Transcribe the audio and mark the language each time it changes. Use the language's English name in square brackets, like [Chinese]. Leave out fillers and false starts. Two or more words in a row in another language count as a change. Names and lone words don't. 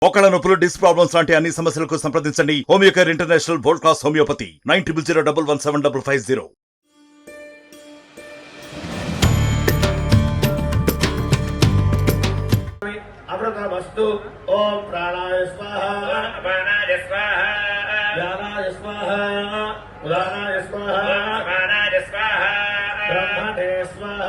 [Telugu] ఒకళ్ళ నొప్పులు, డిస్క్ ప్రాబ్లమ్స్ లాంటి అన్ని సమస్యలకు సంప్రదించండి హోమియోకేర్ ఇంటర్నేషనల్ [English] world class homeopathy [Telugu] 9001175550. [Sanskrit] अमृतमस्तु। ओम प्राणाय स्वाहा, अपानाय स्वाहा, व्यानाय स्वाहा, उदानाय स्वाहा, समानाय स्वाहा, ब्रह्मणे स्वाहा।